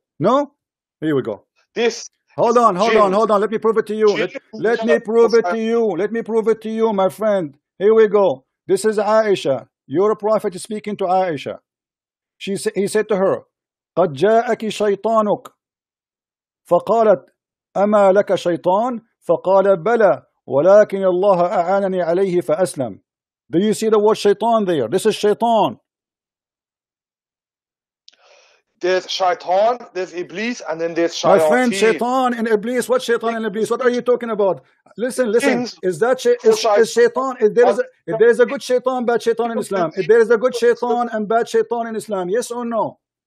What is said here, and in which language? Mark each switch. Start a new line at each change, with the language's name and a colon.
English: No. Here we go. This. Hold on. Let me prove it to you. Let me prove it to you. Let me prove it to you, my friend. Here we go. This is Aisha. Your prophet is speaking to Aisha. He said to her,
Arabic: قد جاءك شيطانك. فقالت أما لك شيطان؟ فقال بلى ولكن الله أعانني عليه فأسلم.
English: Do you see the word shaitan there? This is Shaitan. There's shaitan, there's iblis, and then there's My shayateen. friend, shaitan and iblis. What shaitan and iblis? What are you talking about? Listen. Is that is shaitan? If there is a good shaitan, bad shaitan in Islam. If there is a good shaitan and bad shaitan in Islam, yes or no?